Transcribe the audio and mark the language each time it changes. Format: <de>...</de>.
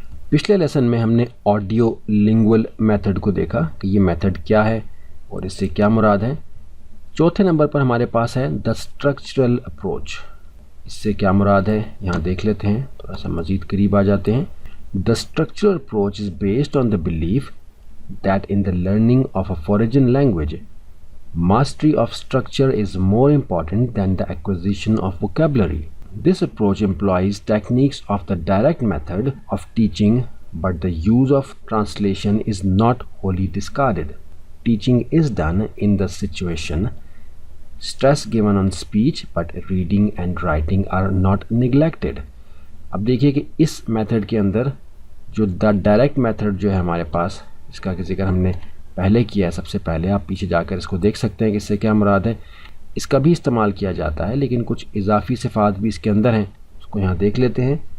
<ur>پچھلے لیسن میں ہم نے آڈیو لنگول میتھڈ کو دیکھا کہ یہ میتھڈ کیا ہے اور اس سے کیا مراد ہے. چوتھے نمبر پر ہمارے پاس ہے دا اسٹرکچرل اپروچ. اس سے کیا مراد ہے یہاں دیکھ لیتے ہیں، تھوڑا سا مزید قریب آ جاتے ہیں.</ur> <en>The structural approach is based on the belief that in the learning of a foreign language, mastery of structure is more important than the acquisition of vocabulary. This approach employs techniques of the direct method of teaching, but the use of translation is not wholly discarded. Teaching is done in the situation. Stress given on speech, but reading and writing are not neglected.</en> <ur>اب دیکھیے کہ اس method کے اندر جو the direct method جو ہے ہمارے پاس، اس کا ذکر ہم نے پہلے کیا ہے. سب سے پہلے آپ پیچھے جا کر اس کو دیکھ سکتے ہیں کہ اس سے کیا مراد ہے. اس کا بھی استعمال کیا جاتا ہے لیکن کچھ اضافی صفات بھی اس کے اندر ہیں، اس کو یہاں دیکھ لیتے ہیں.</ur>